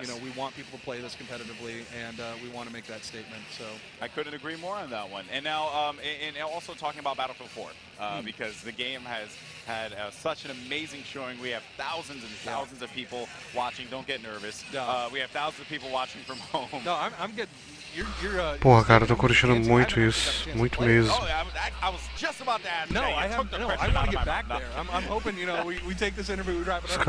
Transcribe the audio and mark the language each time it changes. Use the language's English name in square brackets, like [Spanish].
[English] You know, we want people to play this competitively, and we want to make that statement. So I couldn't agree more on that one. And now, and also talking about Battlefield 4, because the game has had such an amazing showing. We have thousands and thousands of people watching. Don't get nervous. We have thousands of people watching from home. No, I'm getting. [Portuguese] Porra, cara, eu tô curtindo muito isso, muito mesmo. [English] I was just about to ask. No, I want to get back there. I'm hoping, you know, we take this interview, we wrap it up.